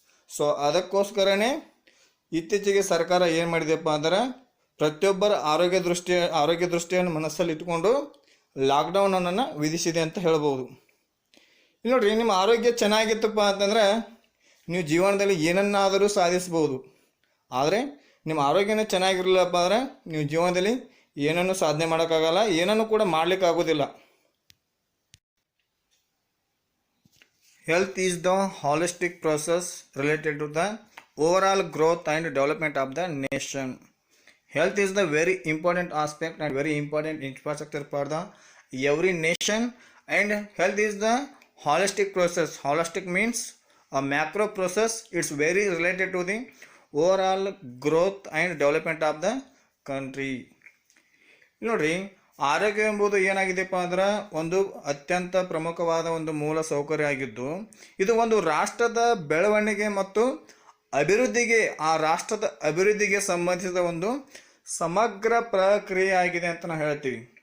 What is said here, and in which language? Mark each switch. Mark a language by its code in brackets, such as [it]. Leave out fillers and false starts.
[kn] So ಅದಕ್ಕೋಸ್ಕರನೇ ಇತ್ತೀಚೆಗೆ ಸರ್ಕಾರ ಏನು ಮಾಡಿದೆಪ್ಪ ಅಂದ್ರೆ, ಪ್ರತಿಯೊಬ್ಬರ ಆರೋಗ್ಯ ದೃಷ್ಟಿಯನ್ನು ಮನಸ್ಸಲ್ಲಿ ಇಟ್ಕೊಂಡು ಲಾಕ್ಡೌನನ್ನು ವಿಧಿಸಿದೆ ಅಂತ ಹೇಳ್ಬೋದು. ಇಲ್ಲಿ ನೋಡ್ರಿ, ನಿಮ್ಮ ಆರೋಗ್ಯ ಚೆನ್ನಾಗಿತ್ತಪ್ಪ ಅಂತಂದ್ರೆ ನೀವು ಜೀವನದಲ್ಲಿ ಏನನ್ನಾದರೂ ಸಾಧಿಸ್ಬೋದು. ಆದರೆ ನಿಮ್ಮ ಆರೋಗ್ಯನೇ ಚೆನ್ನಾಗಿರಲಿಲ್ಲಪ್ಪ ಅಂದರೆ ನೀವು ಜೀವನದಲ್ಲಿ ಏನನ್ನು ಸಾಧನೆ ಮಾಡೋಕ್ಕಾಗಲ್ಲ, ಏನನ್ನು ಕೂಡ ಮಾಡಲಿಕ್ಕಾಗೋದಿಲ್ಲ. [en] Health is the holistic process related to the overall growth and development of the nation. Health is the very important aspect and very important infrastructure for the every nation, and health is the holistic process. Holistic means a macro process. It's very related to the overall growth and development of the country. [kn] ನೋಡ್ರಿ, ಆರೋಗ್ಯ ಎಂಬುದು ಏನಾಗಿದೆಪ್ಪ ಅಂದ್ರೆ ಒಂದು ಅತ್ಯಂತ ಪ್ರಮುಖವಾದ ಒಂದು ಮೂಲ ಸೌಕರ್ಯ ಆಗಿದ್ದು, ಇದು ಒಂದು ರಾಷ್ಟ್ರದ ಬೆಳವಣಿಗೆ ಮತ್ತು ಅಭಿವೃದ್ಧಿಗೆ, ಆ ರಾಷ್ಟ್ರದ ಅಭಿವೃದ್ಧಿಗೆ ಸಂಬಂಧಿಸಿದ ಒಂದು ಸಮಗ್ರ ಪ್ರಕ್ರಿಯೆ ಆಗಿದೆ ಅಂತ ನಾವು ಹೇಳ್ತೀವಿ.